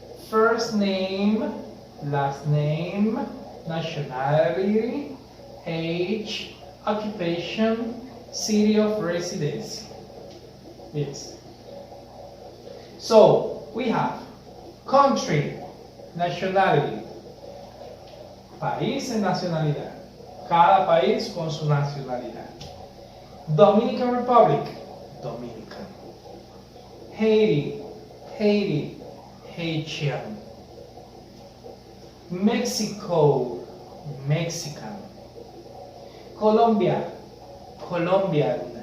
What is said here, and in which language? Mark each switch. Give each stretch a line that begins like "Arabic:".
English: First name, last name, nationality, age, occupation, city of residency. Yes. So, we have country, nationality.
Spanish: País en nacionalidad. Cada país con su nacionalidad.
English: Dominican Republic, Dominican. Haiti, Haiti, Haitian. Mexico, Mexican. Colombia, Colombian.